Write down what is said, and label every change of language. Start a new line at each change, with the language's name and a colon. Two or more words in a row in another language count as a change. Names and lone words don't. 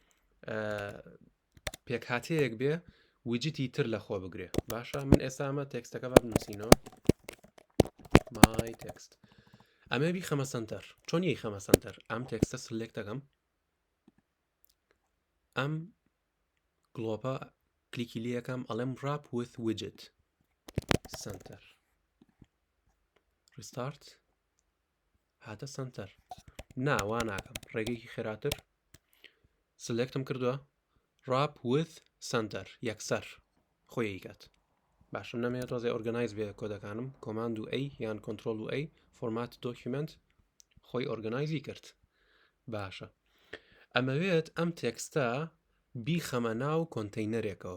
Central Kurdish: پێکهاتەیەک بێ ویجتی تر لە خۆ بگرێ باشە من ئێستا ئەمە تێکستەکە بە بنووسینەوە
English: my text
Central Kurdish: ئەمە بیخەمە سنتەر چۆن یەی خەمە سنتەر ئەم تێکستە سلێک دەکەم ئەم گڵۆپە کلیکی لێ یەکەم ئەڵێم
English: wrap with widget center restart
Central Kurdish: هاتە سنتەر وا ناکەم ڕێگەیەکی خێراتر سلێکتم کردووە
English: wrap with center
Central Kurdish: یەکسەر خۆی کات باشم نەمێت تۆزێ ئۆرگەنایز بێ کۆدەکانم کۆماند و ئەی یان کۆنترۆل و ئەی
English: format document
Central Kurdish: خۆی ئۆرگەنایزی کرد باشە ئەمەوێت ئەم تێکستە بیخەمە ناو کۆنتەینەرێکەوە